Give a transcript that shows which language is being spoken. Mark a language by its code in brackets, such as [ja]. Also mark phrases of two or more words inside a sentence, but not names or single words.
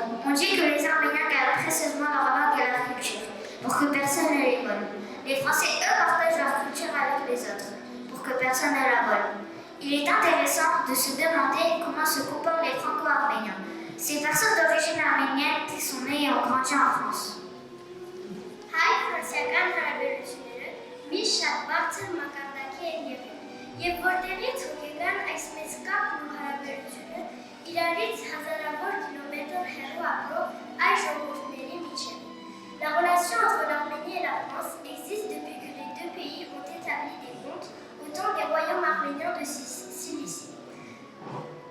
[fr] On dit que les Arméniens gardent précieusement leur langue et leur culture, pour que personne ne les vole. Les Français, eux, partagent leur culture avec les autres, pour que personne ne la vole. Il est intéressant de se demander comment se comportent les Franco-Arméniens, ces personnes d'origine arménienne qui sont nées et ont grandi en France. [hy] Հայ-ֆրանսիական հարաբերությունները մի շատ բարձր մակարդակի են եղել եւ որտեղից հոգեկան այս մեծ կապն ու հարաբերությունը իրարից հազարավոր կիլոմետր հեռու ապրող այս ժողովուրդների միջև։ [fr] La relation entre l'Arménie et la France existe depuis que les deux pays ont établi des comptes au temps des royaumes arméniens de Cilicie.